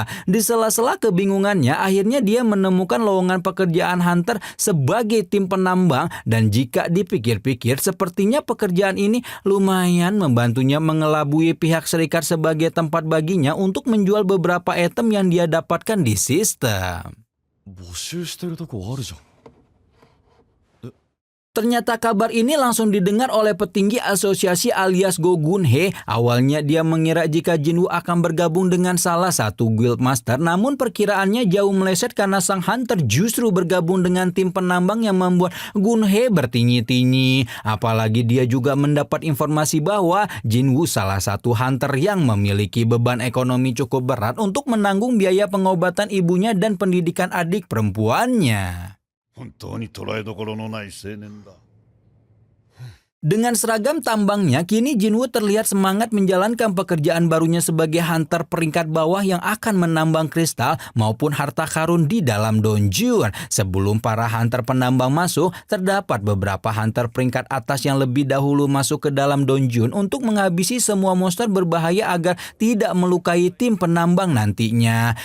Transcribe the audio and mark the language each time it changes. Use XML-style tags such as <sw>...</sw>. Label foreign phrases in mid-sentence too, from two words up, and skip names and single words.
<id>Di sela-sela kebingungannya, akhirnya dia menemukan lowongan pekerjaan hunter sebagai tim penambang, dan jika dipikir-pikir sepertinya pekerjaan ini lumayan membantunya mengelabui pihak serikat sebagai tempat baginya untuk menjual beberapa item yang dia dapatkan di sistem.</id> <ja>募集してるとこあるじゃん。</ja> <id>Ternyata kabar ini langsung didengar oleh petinggi asosiasi alias Go Gun-hee. Awalnya dia mengira jika Jinwoo akan bergabung dengan salah satu guildmaster, namun perkiraannya jauh meleset karena sang hunter justru bergabung dengan tim penambang yang membuat Gun-hee bertinyi-tinyi. Apalagi dia juga mendapat informasi bahwa Jinwoo salah satu hunter yang memiliki beban ekonomi cukup berat untuk menanggung biaya pengobatan ibunya dan pendidikan adik perempuannya.</id> <ja>本当に捉えどころのない青年だ</ja> <id>Dengan seragam tambangnya, kini Jinwoo terlihat semangat menjalankan pekerjaan barunya sebagai hunter peringkat bawah yang akan menambang kristal maupun harta karun di dalam donjun. Sebelum para hunter penambang masuk, terdapat beberapa hunter peringkat atas yang lebih dahulu masuk ke dalam donjun untuk menghabisi semua monster berbahaya agar tidak melukai tim penambang nantinya.</id>